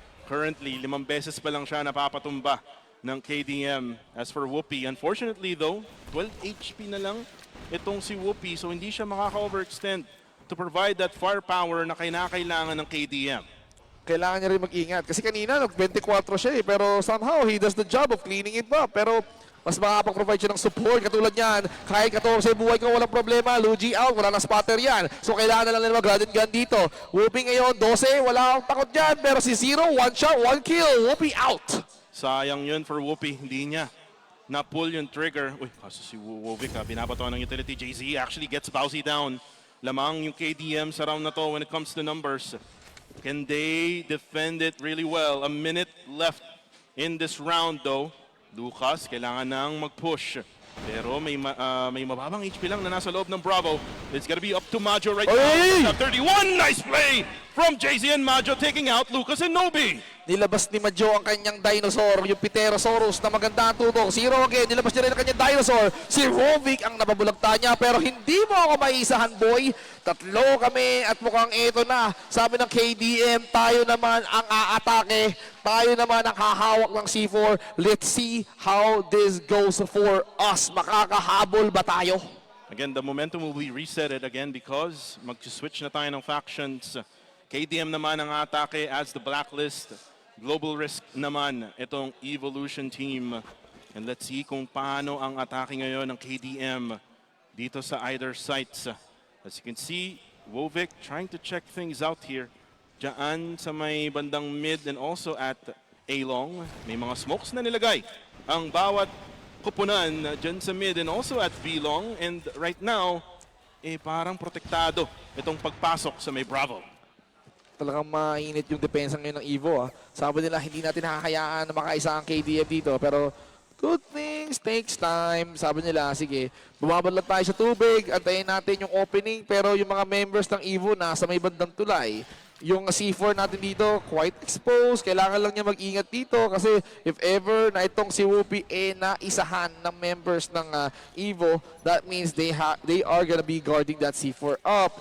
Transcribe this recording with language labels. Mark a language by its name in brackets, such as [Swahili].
[Filipino] Currently, 5 beses pa lang siya napapatumba ng KDM. [English] As for Whoopi, unfortunately though, [Filipino] 12 HP na lang itong si Whoopi, so hindi siya makaka-overextend [English] to provide that firepower [Filipino] na kailangan ng KDM. Kailangan niya rin mag-ingat. Kasi kanina, 24 siya eh, pero [English] somehow he does the job of cleaning it up. [Filipino] Pero mas makapag-provide siya ng support. Katulad yan, kahit 14 buhay ko, walang problema. Luigi out, wala na spotter yan. So kailangan na lang nila mag-run and gun dito. Whoopi ngayon, 12, wala akong takot dyan. Pero si Zero, 1 shot, 1 kill. Whoopi out. Sayang yun for Whoopi, hindi niya na-pull yung trigger. Uy, kaso si Wovic binabato ng utility. [English] JZ actually gets Bowsy down. [Filipino] Lamang yung KDM sa round na to [English] when it comes to numbers. Can they defend it really well? A minute left in this round though. [Filipino] Lucas, kailangan nang mag-push. Pero may mababang HP lang na nasa loob ng Bravo. [English] It's gonna be up to Majo right now. 31, nice play from JZ and Majo taking out Lucas and Nobi. [Filipino] Nilabas ni Majo ang kanyang dinosaur, yung Pterosaurus na maganda ang tutok. Zero again, nilabas niya rin ang kanyang dinosaur. Si Rovic ang nababulagta niya, pero hindi mo ako maisahan, boy. Tatlo kami at mukhang ito na. Sabi ng KDM, tayo naman ang aatake. Tayo naman ang hahawak ng C4. [English] Let's see how this goes for us. [Filipino] Makakahabol ba tayo? [English] Again, the momentum will be resetted again because [Filipino] mag-switch na tayo ng [English] factions. [Filipino] KDM naman ang atake [English] as the blacklist. [Filipino] Global risk naman itong Evolution team. [English] And let's see [Filipino] kung paano ang atake ngayon ng KDM dito sa either sites. [English] As you can see, Wovic trying to check things out here. [Filipino] Diyan sa may bandang mid [English] and also at A-long. [Filipino] May mga smokes na nilagay ang bawat kupunan dyan sa mid [English] and also at B-long. And right now, [Filipino] parang protektado itong pagpasok sa may Bravo. Talagang mainit yung depensa ngayon ng Evo. Sabi nila hindi natin nakakayaan na makaisa ang KDM dito. [English] Pero good things takes time. [Filipino] Sabi nila, sige, bumabad lang tayo sa tubig. Antayin natin yung opening. Pero yung mga members ng Evo nasa may bandang tulay. Yung C4 natin dito, [English] quite exposed. [Filipino] Kailangan lang niya mag-ingat dito. Kasi if ever na itong si Whoopi naisahan ng members ng Evo, [English] that means they are gonna be guarding that C4 up.